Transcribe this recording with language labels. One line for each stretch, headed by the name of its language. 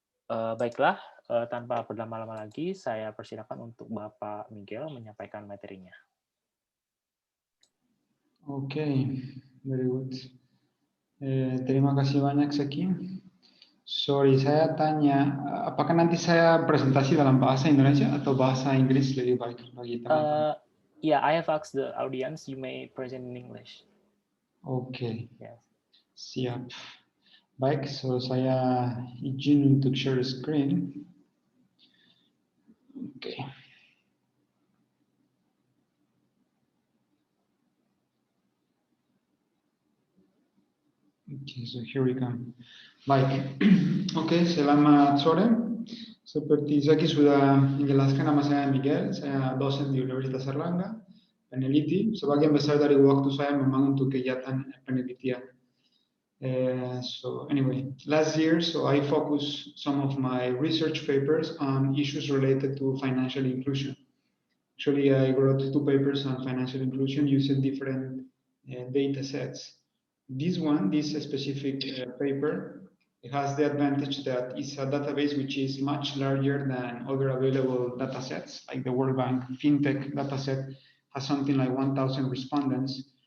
Indonesian: Baiklah, tanpa berlama-lama lagi, saya persilakan untuk Bapak Miguel menyampaikan materinya. Oke,
English: very good.
Indonesian: Terima kasih banyak, Zaki. Sorry, saya tanya, apakah nanti saya presentasi dalam bahasa Indonesia atau bahasa Inggris lebih baik bagi teman-teman?
English: Yeah, I have asked the audience, you may present in English. Oke, Yes.
Indonesian: siap. Baik, so saya izin untuk share screen. Oke. Oke,
English: so here we come.
Indonesian: Baik, oke, selamat sore. Seperti Zaki sudah menjelaskan, nama saya Miguel, saya dosen di Universitas Airlangga, peneliti. Sebagian besar dari waktu saya memang untuk kegiatan penelitian.
English: So anyway, last year, so I focused some of my research papers on issues related to financial inclusion. Actually, I wrote 2 papers on financial inclusion using different data sets. This specific paper, it has the advantage that it's a database which is much larger than other available data sets, like the World Bank FinTech dataset has something like 1,000 respondents.